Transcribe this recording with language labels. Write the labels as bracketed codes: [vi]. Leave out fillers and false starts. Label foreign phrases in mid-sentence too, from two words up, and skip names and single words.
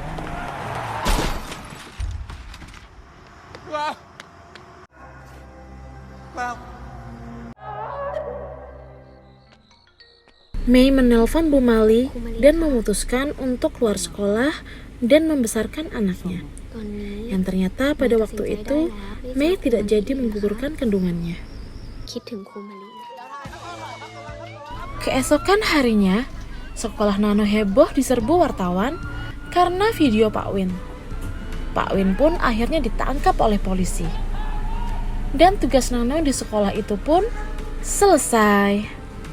[id] Mei menelpon Bu Mali dan memutuskan untuk keluar sekolah dan membesarkan anaknya. Yang ternyata pada waktu itu, Mei tidak jadi menggugurkan kandungannya. [th] คิดถึงครูมะลิ [id] Keesokan harinya, sekolah Nano heboh diserbu wartawan karena video Pak Win. Pak Win pun akhirnya ditangkap oleh polisi. Dan tugas Nano di sekolah itu pun selesai.